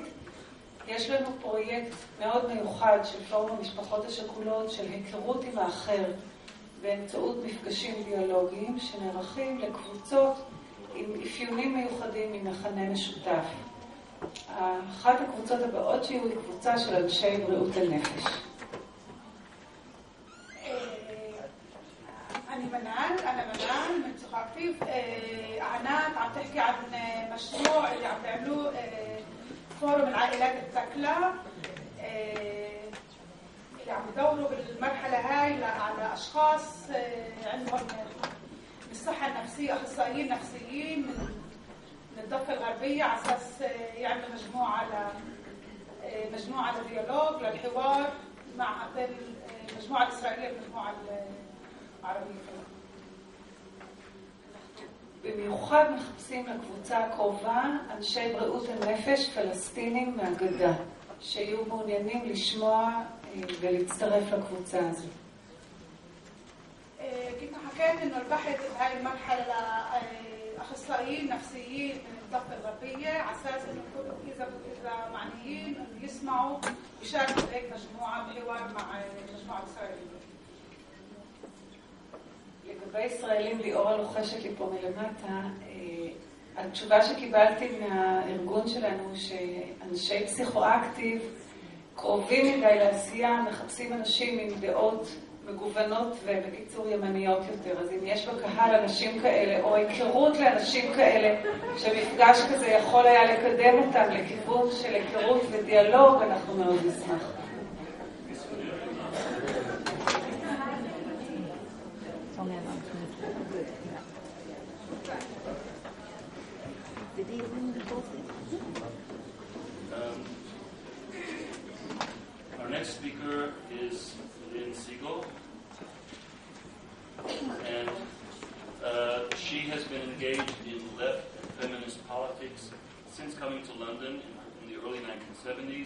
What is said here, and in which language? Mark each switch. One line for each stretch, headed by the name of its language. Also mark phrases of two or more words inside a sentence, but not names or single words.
Hebrew: יש לנו פרויקט מאוד מיוחד של פורום המשפחות השכולות, של היכרות עם האחר, באמצעות מפגשים דיאלוגיים שנערכים לקבוצות עם אפיונים מיוחדים ממכנה משותף. אחת הקבוצות הבאות שיהיו היא קבוצה של אנשי בריאות הנפש.
Arabic: أنا منال من ثقافتي عناد عم تحكي عن مشروع اللي عم تعملوه فورم العائلات التاكلة اللي عم يدوروا بالمرحلة هاي على أشخاص عندهم الصحة النفسية، أخصائيين نفسيين من الضفة الغربية على أساس يعملوا مجموعة للديالوج للحوار مع المجموعة الإسرائيلية والمجموعة العربية.
Hebrew: במיוחד מחפשים לקבוצה הקרובה אנשי בריאות הנפש פלסטינים מהגדה, שיהיו מעוניינים לשמוע ולהצטרף לקבוצה הזו.
Arabic: كنت حكيت انه البحث بهاي المرحله لاخصائيين نفسيين من الضفه الغربيه على اساس انه اذا معنيين انه يسمعوا يشاركوا بهيك مجموعه بحوار مع المجموعه الاسرائيليه.
Hebrew: לגבי ישראלים, ליאורה לוחשת לי פה מלמטה, התשובה שקיבלתי מהארגון שלנו שאנשי פסיכואקטיב קרובים מדי לעשייה, מחפשים אנשים עם דעות מגוונות ובקיצור ימניות יותר. אז אם יש בקהל אנשים כאלה או היכרות לאנשים כאלה שמפגש כזה יכול היה לקדם אותם לכיוון של היכרות ודיאלוג, אנחנו מאוד נשמח.
English: Our next speaker is Lynn Siegel, and she has been engaged in left and feminist politics since coming to London in the early 1970s.